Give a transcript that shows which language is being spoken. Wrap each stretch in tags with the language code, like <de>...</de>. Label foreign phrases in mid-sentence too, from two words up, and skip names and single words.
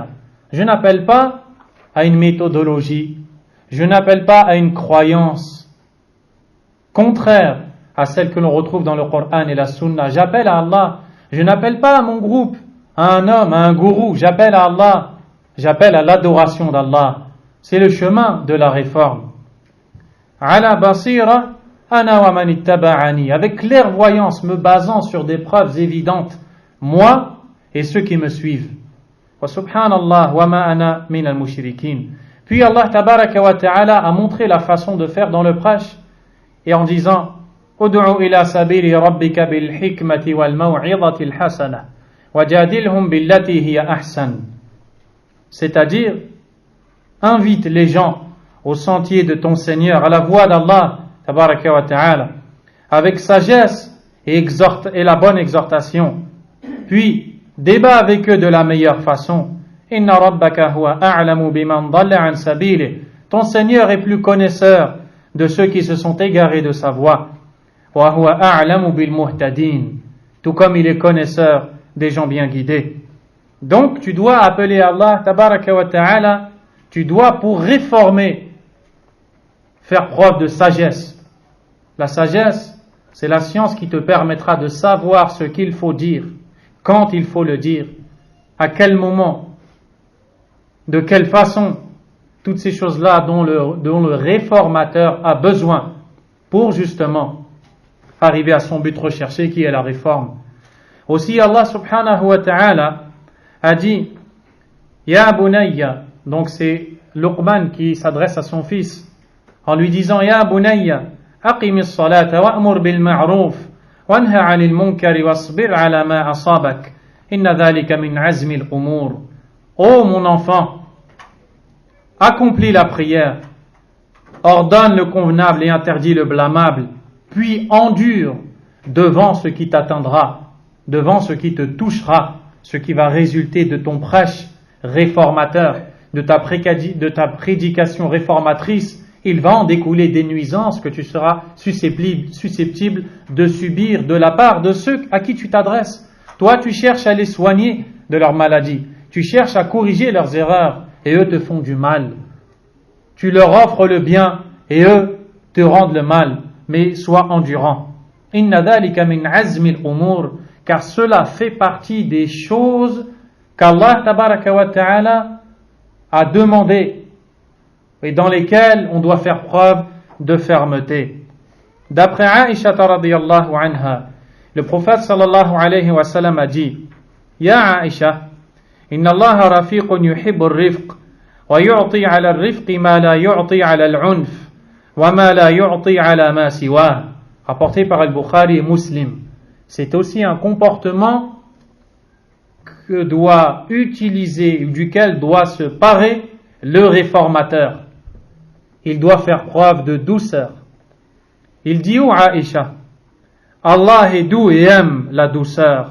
<fr>Je n'appelle pas à une méthodologie, je n'appelle pas à une croyance contraire à celle que l'on retrouve dans le Coran et la Sunna. J'appelle à Allah, je n'appelle pas à mon groupe, à un homme, à un gourou, j'appelle à Allah, j'appelle à l'adoration d'Allah. C'est le chemin de la réforme.</fr> <ar>على بصيرة أنا ومن اتبعني,</ar> <fr>avec clairvoyance, me basant sur des preuves évidentes, moi et ceux qui me suivent.</fr> <ar>وسبحان الله وما أنا من المشركين.</ar> <fr>Puis Allah</fr> <ar>تبارك وتعالى</ar> <fr>a montré la façon de faire dans le prêche et en disant</fr> <ar>ادع إلى سبيل ربك بالحكمة والموعظة الحسنة وجادلهم بالتي هي أحسن.</ar> <fr>C'est-à-dire invite les gens au sentier de ton Seigneur, à la voie d'Allah</fr> <ar>تبارك وتعالى,</ar> <fr>avec sagesse et la bonne exhortation, puis débat avec eux de la meilleure façon.</fr> <ar>إن ربك هو أعلم بمن ضل عن سبيلي.</ar> <fr>Ton Seigneur est plus connaisseur de ceux qui se sont égarés de sa voie.</fr> <ar>وهو أعلم بالمهتدين,</ar> <fr>tout comme il est connaisseur des gens bien guidés. Donc tu dois appeler Allah</fr> <ar>تبارك وتعالى,</ar> <fr>tu dois pour réformer faire preuve de sagesse. La sagesse, c'est la science qui te permettra de savoir ce qu'il faut dire, quand il faut le dire, à quel moment, de quelle façon, toutes ces choses-là dont le réformateur a besoin pour justement arriver à son but recherché qui est la réforme. Aussi Allah</fr> <ar>سبحانه وتعالى</ar> <fr>a dit</fr> <ar>يا بني,</ar> <fr>donc c'est Luqman qui s'adresse à son fils en lui disant</fr> <ar>يا بني أقم الصلاة وأمر بالمعروف وانه عن المنكر واصبر على ما أصابك إن ذلك من عزم الأمور.</ar> <fr>Ô mon enfant, accomplis la prière, ordonne le convenable et interdis le blâmable, puis endure devant ce qui t'atteindra, devant ce qui te touchera, ce qui va résulter de ton prêche réformateur, de ta prédication réformatrice. Il va en découler des nuisances que tu seras susceptible de subir de la part de ceux à qui tu t'adresses. Toi, tu cherches à les soigner de leur maladie, tu cherches à corriger leurs erreurs, et eux te font du mal. Tu leur offres le bien, et eux te rendent le mal, mais sois endurant.</fr> <ar>إن ذلك من عزم الأمور,</ar> <fr>car cela fait partie des choses qu'Allah</fr> <ar>تبارك وتعالى</ar> <fr>a demandé et dans lesquelles on doit faire preuve de fermeté. D'après Aïcha</fr> <ar>رضي الله عنها,</ar> <fr>le prophète</fr> <ar>صلى الله عليه وسلم</ar> <fr>a dit</fr> <ar>يا عائشة, إن الله رفيق يحب الرفق ويعطي على الرفق ما لا يعطي على العنف وما لا يعطي على ما سواه.</ar> <fr>Rapporté par Al-Bukhari et Muslim. C'est aussi un comportement que doit utiliser, duquel doit se parer le réformateur. Il doit faire preuve de douceur. Il dit où Aïcha, Allah est doux et aime la douceur.</fr>